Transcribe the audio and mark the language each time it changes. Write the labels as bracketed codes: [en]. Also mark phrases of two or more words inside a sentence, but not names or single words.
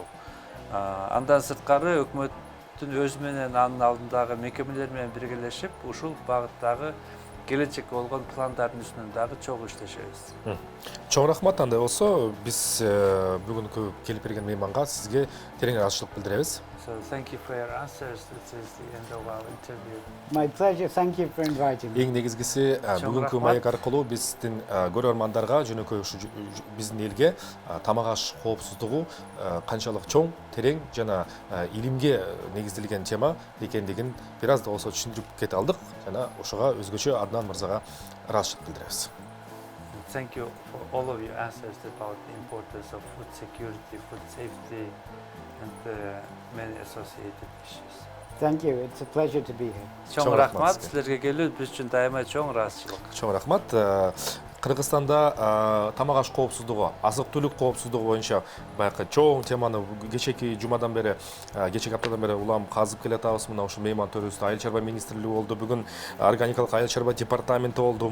[ky] Андан сырткары өкмөттүн өзү менен анын алдындагы мекемелер менен биргелешип, ушул багыттагы келечекке болгон пландардын үстүнөн дагы чогуу иштешебиз. Чоң рахмат. Андай болсо, биз бүгүнкү келип берген мейманга сизге терең ыраазычылык билдиребиз. [en] So thank you for your answers. This is the end of our interview. My pleasure. Thank you for inviting me. [ky] Эң негизгиси бүгүнкү маек аркылуу биздин көрөрмандарга жөнөкөй ушу биздин элге тамак аш коопсуздугу канчалык чоң, терең жана илимге негизделген тема экендигин бир аз да болсо түшүндүрүп кете алдык жана ошого өзгөчө Аднан мырзага ыраазычылык билдиребиз. [en] Thank you for all of your answers about the importance of food security, food safety, and many associated issues. Thank you. It's a pleasure to be here. [ky] Чоң рахмат. Силерге келүү биз үчүн дайыма чоң ыраазычылык. Чоң рахмат. Кыргызстанда тамак аш коопсуздугу, азык-түлүк коопсуздугу боюнча баягы чоң теманы кечеки жумадан бери, кечеки аптадан бери улам казып келатабыз. Мына ушул мейман төрүбүздө Айыл чарба министрлиги болду, бүгүн органикалык айыл чарба департаменти болду.